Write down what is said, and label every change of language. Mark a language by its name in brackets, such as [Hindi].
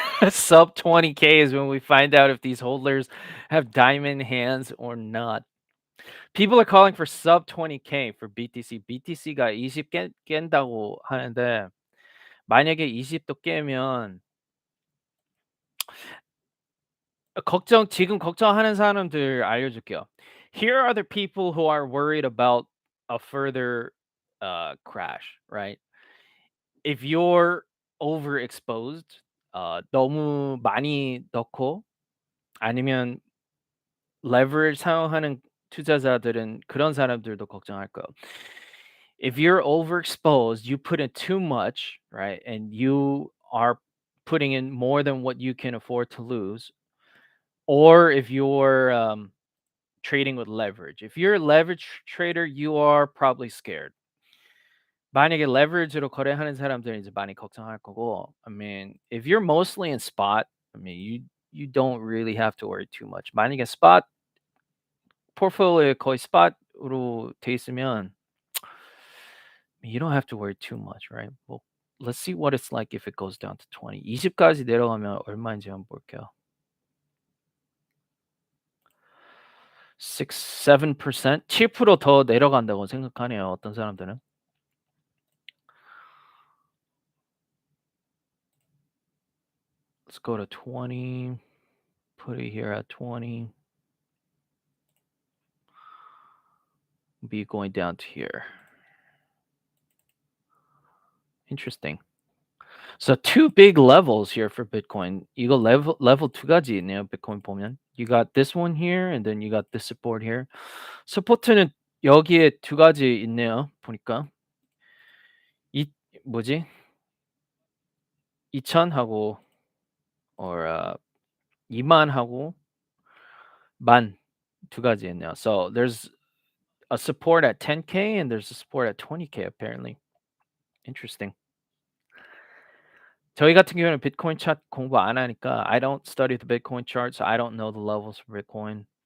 [English] Sub 20K is when we find out if these holders have diamond hands or not. People are calling for sub 20K for BTC. [Korean] BTC가 20 깬다고 하는데 만약에 20도 깨면 지금 걱정하는 사람들 알려줄게요. [English] Here are the people who are worried about a further crash, right? If you're overexposed, [Korean] 너무 많이 넣고 아니면 leverage 사용하는 투자자들은 그런 사람들도 걱정할 거예요. [English] If you're overexposed, you put in too much, right? And you are putting in more than what you can afford to lose, or if you're trading with leverage. If you're a leverage trader, you are probably scared. [Korean] 만약에 leverage로 거래하는 사람들은 이제 많이 걱정할 거고, [English] I mean, if you're mostly in spot, I mean, you don't really have to worry too much. [Korean] 만약에 spot portfolio에 거의 spot으로 돼 있으면 [English] you don't have to worry too much, right? Well, let's see what it's like if it goes down to 20. [Korean] 20까지 내려가면 얼마인지 한번 볼게요. 6, 7%? 7%더 내려간다고 생각하네요, 어떤 사람들은. [English] Let's go to 20. Put it here at 20. Be going down to here. Interesting. So two big levels here for Bitcoin. [Korean] 이거 level 두 가지 있네요. Bitcoin 보면. [English] You got this one here and then you got this support here. [Korean] 서포트는 여기에 두 가지 있네요. 보니까. 이 뭐지? 2,000하고 or 2만하고 만 두 가지 있네요. [English] So there's a support at 10K and there's a support at 20K apparently. Interesting. [Korean] 저희 같은 경우는 비트코인 차트 공부 안 하니까 [English] I don't study the Bitcoin chart, so I don't know the levels for Bitcoin.